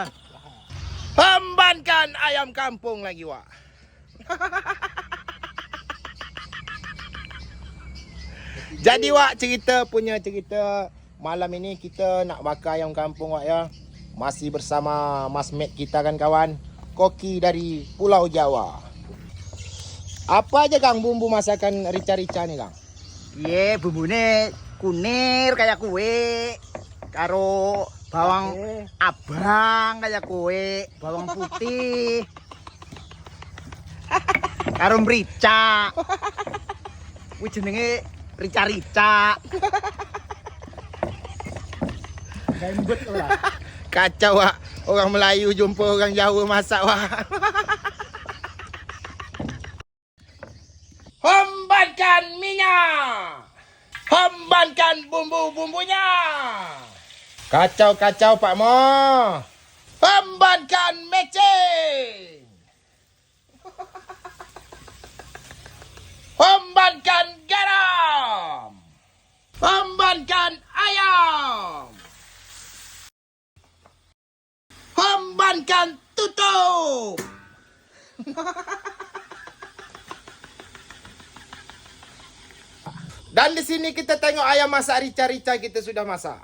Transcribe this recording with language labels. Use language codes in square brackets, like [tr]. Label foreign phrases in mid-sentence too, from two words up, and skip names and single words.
[ms] Hembankan ayam kampung lagi, Wak. Jadi, Wak, punya cerita malam ini kita nak bakar ayam kampung, Wak, ya. Masih bersama Mas Mat kita kan, kawan. Koki dari Pulau Jawa. Apa aja, Kang, bumbu masakan rica-rica ni, Kang? [jv] Iya, bumbune kunir kayak kue. Karo bawang abang kayak kue, bawang putih. Karo merica. Kuwi jenenge rica-rica. [ms] Gembet lah. Kacau, Wak. Orang Melayu jumpa orang Jawa masak, Wak. Hembankan minyak. Hembankan bumbu-bumbunya. Kacau-kacau, Pak Mo. Hembankan mecin. Hembankan garam. Hembankan ayam. Hembankan tutup. Dan di sini kita tengok ayam masak rica-rica kita sudah masak.